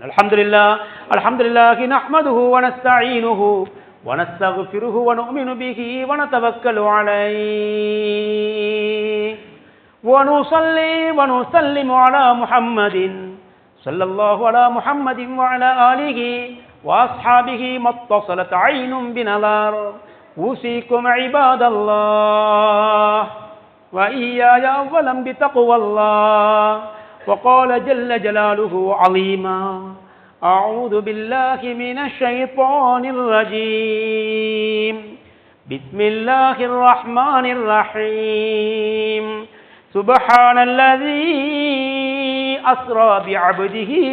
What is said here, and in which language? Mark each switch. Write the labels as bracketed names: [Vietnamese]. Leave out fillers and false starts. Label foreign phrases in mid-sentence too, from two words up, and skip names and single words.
[Arabic] الحمد لله نحمده ونستعينه ونستغفره ونؤمن به ونتوكل عليه ونصلي ونسلم على محمد صلى الله على محمد وعلى آله وأصحابه ما اتصلت عين بنظر أوصيكم عباد الله وإياي أولا بتقوى الله. وقال جل جلاله عظيما أعوذ بالله من الشيطان الرجيم بسم الله الرحمن الرحيم سبحان الذي أسرى بعبده